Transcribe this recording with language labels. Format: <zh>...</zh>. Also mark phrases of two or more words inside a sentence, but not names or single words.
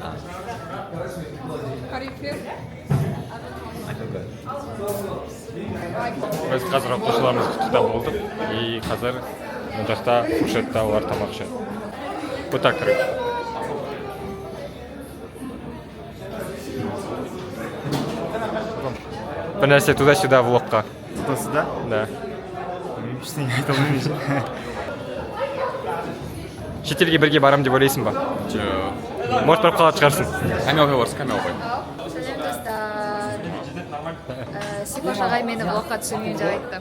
<kk>Біз қазір оқушыларымыз құттықтап болдық. И қазір мына жақта фуршетта олар тамақ ішеді.</kk> <ru>Вот так, короче.</ru> <kk>Бір нәрсе</kk> <ru>туда-сюда влогқа. Туда-сюда? Да.</ru> <kk>Ештеңе айта алмаймын. Шетелге бірге барам деп ойлайсың ба? Жоқ. Может барып қалатын шығарсың. Камеоға барсың, камеоға. Сәлем достар. Сикош ағай мені влогқа түсірмеймін деп айтты.</kk>